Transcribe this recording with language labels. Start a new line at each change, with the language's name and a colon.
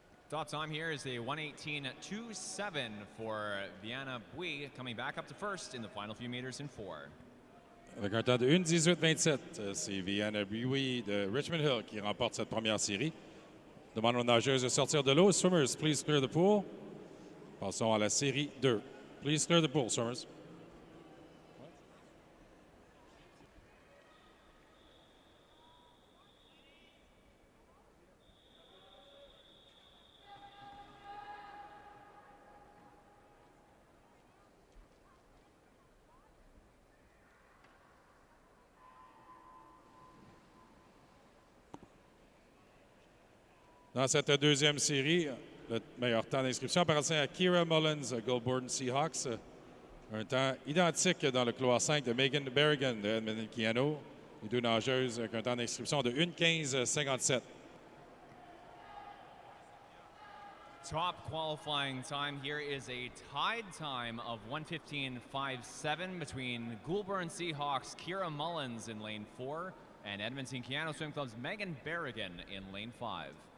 English: Top time here is a 1:18.27 for Viana Bui, coming back up to first in the final few meters in 4.
French: Avec un temps de 1:18.27, c'est Viana Bui de Richmond Hill qui remporte cette première série. Demande aux nageuses de sortir de l'eau.
English: Swimmers, please clear the pool.
French: Passons à la série 2.
English: Please clear the pool, swimmers.
French: Dans cette deuxième série, le meilleur temps d'inscription appartient à Kira Mullins, Goulburn Seahawks. Un temps identique dans le couloir 5 de Megan Berrigan de Edmonton Keano. Les deux nageuses avec un temps d'inscription de 1:15.57.
English: Top qualifying time here is a tied time of 1:15.57 between Goulburn Seahawks' Kira Mullins in lane 4 and Edmonton Keano Swim Club's Megan Berrigan in lane 5.